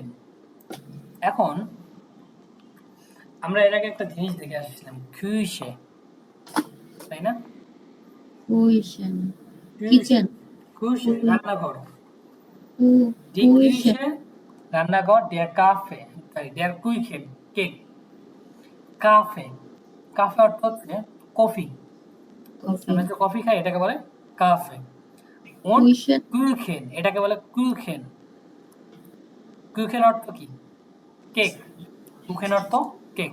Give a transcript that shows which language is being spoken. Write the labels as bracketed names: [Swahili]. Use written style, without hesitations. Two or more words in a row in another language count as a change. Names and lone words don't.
[Bangla] এখন আমরা এর আগে একটা জিনিস দেখে আসছিলাম, কুইশে, তাই না? কুইশন, কিচেন। কুইশে রান্নাঘর। ডি কুইশন। কুইশে রান্নাঘর, [German] der Kaffee, der Kuchen কেক। [Bangla] কাফে, কাফে অর্থ হচ্ছে কফি। কফি। আমরা যে কফি খাই এটাকে বলে কাফে। und কুইশন। কুইখেন এটাকে বলে কুইখেন। কুইখেন অর্থ কি? কেক। কুইখেন অর্থ কেক।